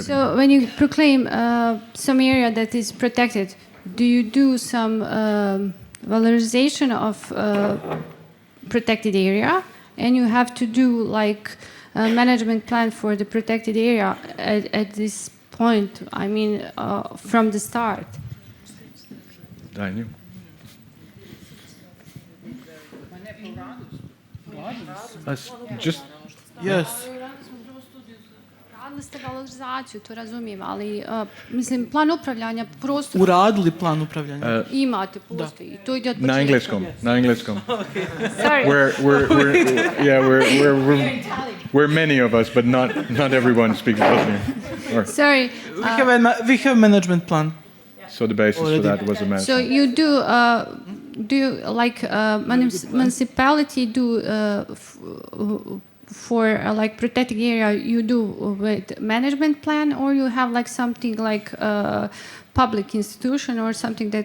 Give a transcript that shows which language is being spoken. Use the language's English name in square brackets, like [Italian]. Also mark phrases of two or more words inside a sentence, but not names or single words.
[English] So when you proclaim some area that is protected, do you do some valorization of protected area, and you have to do like a management plan for the protected area at this point? I mean, from the start. Daniel. Just Yes. [Bosnian] Radili ste valorizaciju, to razumijem, ali mislim, plan upravljanja prostora... Uradili plan upravljanja. Imate, postoji. To ide od početka. Na engleskom. [English] Sorry. We're many of us, but not everyone speaks Bosnian. Sorry. We have management plan. So the basis for that was a management. So you do you like municipality do for like protected area you do with management plan, or you have like something like public institution or something that?